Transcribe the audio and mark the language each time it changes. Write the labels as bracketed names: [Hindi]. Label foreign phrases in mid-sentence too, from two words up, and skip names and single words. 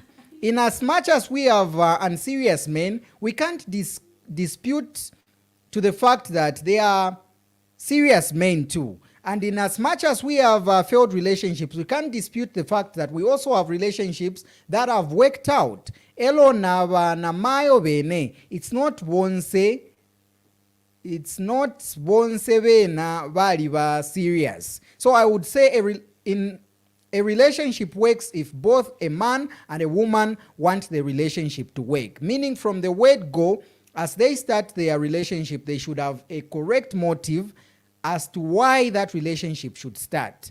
[English] In as much as we have unserious men, we can't dispute to the fact that they are serious men too. And in as much as we have failed relationships, we can't dispute the fact that we also have relationships that have worked out. [Bemba] Elo na mayo bene. [English] It's not [Bemba] bonse bena bali ba serious. [English] So I would say a relationship works if both a man and a woman want the relationship to work. Meaning from the word go, as they start their relationship, they should have a correct motive as to why that relationship should start.